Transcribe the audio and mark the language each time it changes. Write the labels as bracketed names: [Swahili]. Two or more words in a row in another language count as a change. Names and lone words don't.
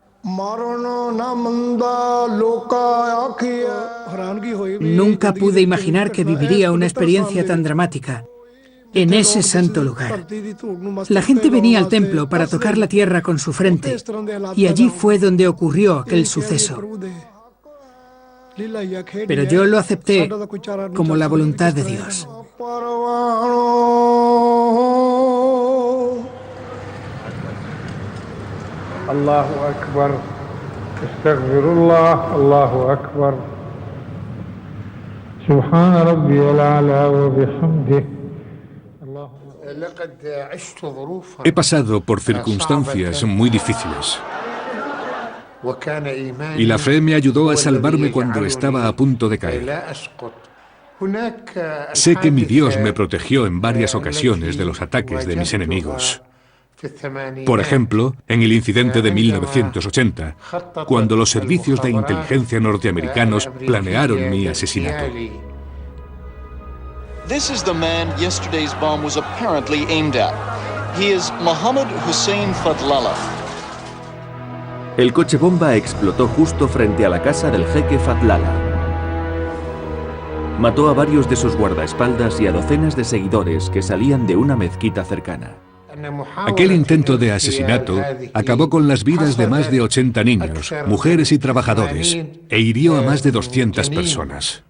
[Spanish] Nunca pude imaginar que viviría una experiencia tan dramática en ese santo lugar. La gente venía al templo para tocar la tierra con su frente, y allí fue donde ocurrió aquel suceso. Pero yo lo acepté como la voluntad de Dios. [Arabic] الله أكبر، أستغفر الله، الله أكبر، سبحان ربي الأعلى وبحمده. He pasado por circunstancias muy difíciles. Y la fe me ayudó a salvarme cuando estaba a punto de caer. Sé que mi Dios me protegió en varias ocasiones de los ataques de mis enemigos. Por ejemplo, en el incidente de 1980, cuando los servicios de inteligencia norteamericanos planearon mi asesinato. [English] This is the man yesterday's bomb was apparently aimed at. He is Mohammed Hussein Fadlallah. [Spanish] El coche bomba explotó justo frente a la casa del jeque Fadlallah. Mató a varios de sus guardaespaldas y a docenas de seguidores que salían de una mezquita cercana. Aquel intento de asesinato acabó con las vidas de más de 80 niños, mujeres y trabajadores, e hirió a más de 200 personas.